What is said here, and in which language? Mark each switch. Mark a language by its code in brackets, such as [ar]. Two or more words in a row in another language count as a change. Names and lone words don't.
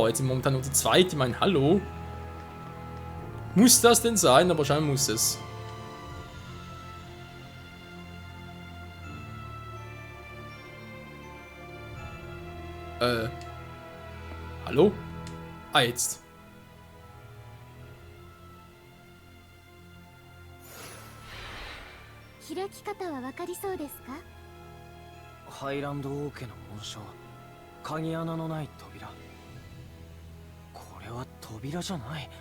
[de] Jetzt sind wir momentan nur zu zweit, ich meine, hallo. Muss das denn sein? Aber scheinbar muss es. Hallo? Ah, jetzt. [ja] 開き方は分かりそうですか？ハイランド王家の紋章、鍵穴のない扉。これは扉じゃない。